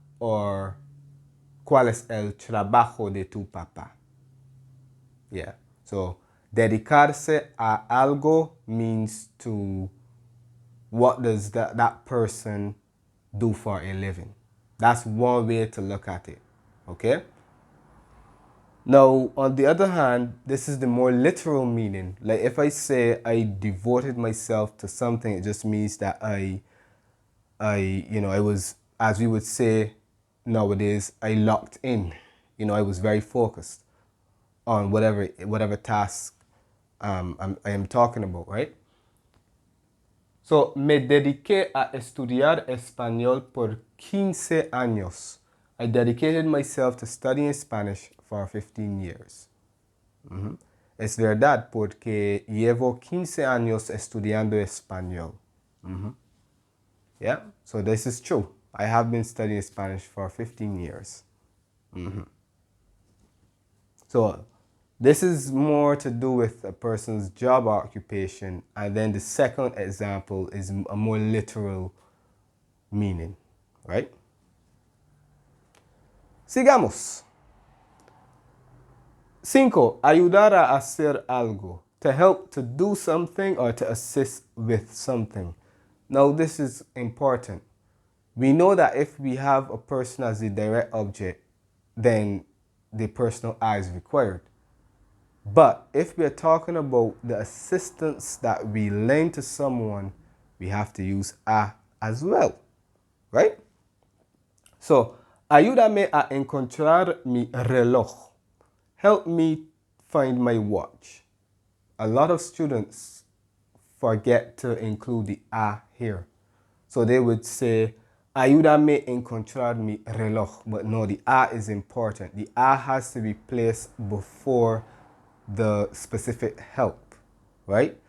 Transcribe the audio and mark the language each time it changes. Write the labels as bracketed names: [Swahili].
[Spanish] Or ¿cuál es el trabajo de tu papá? [English] Yeah. So, dedicarse a algo means to what does that person do for a living. That's one way to look at it. Okay? Now, on the other hand, this is the more literal meaning. Like if I say I devoted myself to something, it just means that I was, as we would say nowadays, I locked in. I was very focused on whatever task I am talking about, right? [Spanish] So, me dediqué a estudiar español por 15 años. [English] I dedicated myself to studying Spanish for 15 years. [Spanish] Es verdad porque llevo 15 años estudiando español. [English] Yeah, so this is true. I have been studying Spanish for 15 years. So this is more to do with a person's job or occupation. And then the second example is a more literal meaning, right? [Spanish] Sigamos. [English] 5. [Spanish] Ayudar a hacer algo. [English] To help to do something or to assist with something. Now this is important. We know that if we have a person as the direct object, then the personal I is required. But if we're talking about the assistance that we lend to someone, we have to use a as well, right? [Spanish] So, ayúdame a encontrar mi reloj. [English] Help me find my watch. A lot of students forget to include the a here. So they would say, [Spanish] ayúdame a encontrar mi reloj. [English] But no, the a is important. The a has to be placed before the specific help, right?